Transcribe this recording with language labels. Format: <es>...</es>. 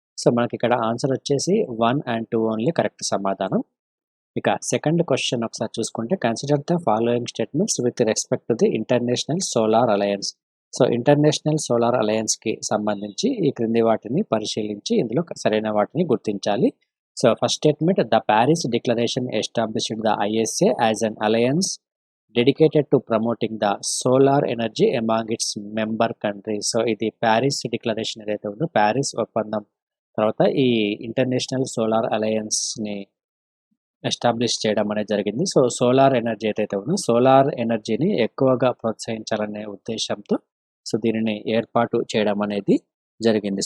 <te>So మనకి ఇక్కడ answer వచ్చేసి 1 and 2 ఓన్లీ కరెక్ట్ సమాధానం. ఇక సెకండ్ క్వశ్చన్ ఒకసారి చూసుకుంటే,</te> <en>Consider the following statements with respect to the International Solar Alliance.</en> <te>So international solar అలయన్స్కి సంబంధించి ఈ క్రింది వాటిని పరిశీలించి ఇందులో సరైన వాటిని గుర్తించాలి.</te> <en>So first statement, the Paris Declaration established the ISA as an alliance dedicated to promoting the solar energy among its member countries.</en> <te>So ఇది ప్యారిస్ డిక్లరేషన్ ఏదైతే ఉందో ప్యారిస్ ఒప్పందం తర్వాత ఈ ఇంటర్నేషనల్ సోలార్ అలయన్స్ని ఎస్టాబ్లిష్ చేయడం అనేది జరిగింది. సో సోలార్ ఎనర్జీ ఏదైతే ఉందో సోలార్ ఎనర్జీని ఎక్కువగా ప్రోత్సహించాలనే ఉద్దేశంతో సో దీనిని ఏర్పాటు చేయడం అనేది జరిగింది.</te>